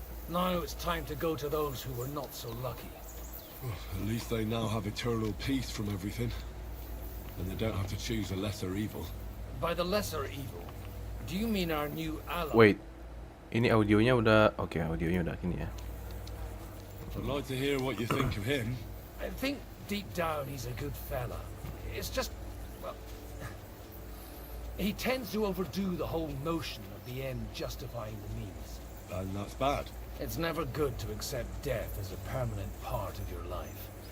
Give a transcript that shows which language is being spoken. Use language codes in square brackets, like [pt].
[en] Now it's time to go to those who were not so lucky. At least they now have eternal peace from everything, and they don't have to choose a lesser evil. By the lesser evil, do you mean our new ally? [id] Wait, ini audionya udah audionya udah gini ya. [en] I'd like to hear what you think of him. I think deep down he's a good fella. It's just, well, he tends to overdo the whole notion of the end justifying the means. And that's bad. It's never good to accept death as a permanent part of your life.